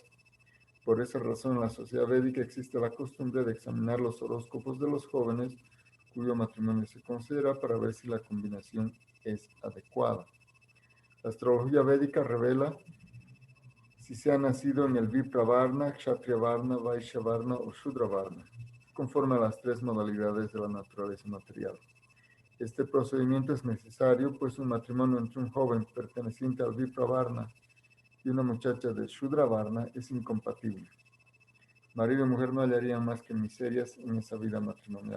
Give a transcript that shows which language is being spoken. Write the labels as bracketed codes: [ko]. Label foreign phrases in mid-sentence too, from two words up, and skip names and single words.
[es] Por esa razón, en la sociedad védica existe la costumbre de examinar los horóscopos de los jóvenes cuyo matrimonio se considera para ver si la combinación es adecuada. La astrología védica revela si se ha nacido en el [sa] Vipra Varna, Kshatriya Varna, Vaishya Varna [es] o [sa] Shudra Varna, [es] conforme a las tres modalidades de la naturaleza material. Este procedimiento es necesario, pues un matrimonio entre un joven perteneciente al [sa] Vipra Varna [es] y una muchacha de [sa] Shudra Varna [es] es incompatible. Marido y mujer no hallarían más que miserias en esa vida matrimonial.